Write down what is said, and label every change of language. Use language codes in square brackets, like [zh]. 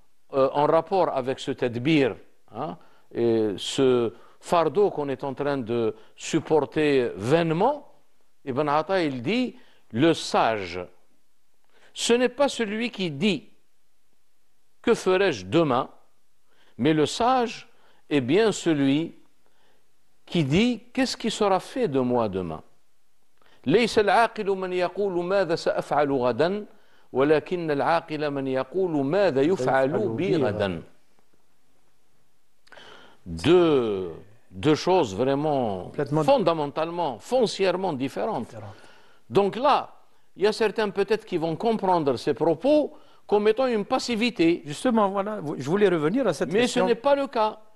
[fr] en rapport avec ce tadbir, hein, et ce fardeau qu'on est en train de supporter vainement, Ibn Atta, il dit, le sage, ce n'est pas celui qui dit « Que ferai-je demain ?» mais le sage est bien celui qui dit « Qu'est-ce qui sera fait de moi demain ?» [ar] ليس العاقل من يقول ماذا سأفعل غدا ولكن العاقل من يقول ماذا يفعل بي غدا. [fr] Deux choses vraiment fondamentalement, foncièrement différentes. Donc là, il y a certains peut-être qui vont comprendre ces propos comme étant une passivité. Justement, voilà, je voulais revenir à cette question. Mais ce n'est pas le cas.